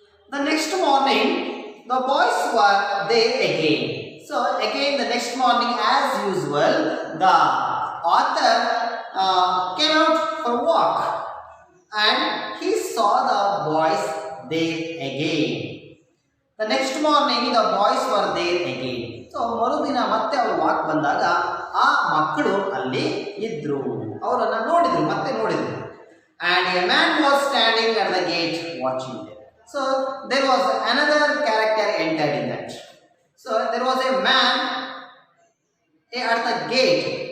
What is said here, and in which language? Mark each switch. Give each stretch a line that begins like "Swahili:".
English: The next morning, the boys were there again. So again the next morning, as usual, the author came out for a walk and he saw the boys there again. The next morning, the boys were there again.
Kannada: So ಮರುದಿನ ಮತ್ತೆ ಅವರು walk ಬಂದಾಗ ಆ ಮಕ್ಕಳು ಅಲ್ಲಿ ಇದ್ರು, ಅವರನ್ನು ನೋಡಿದ್ರು, ಮತ್ತೆ ನೋಡಿದ್ರು.
English: And a man was standing at the gate watching them. So there was another character entered in that. So there was a man at the gate.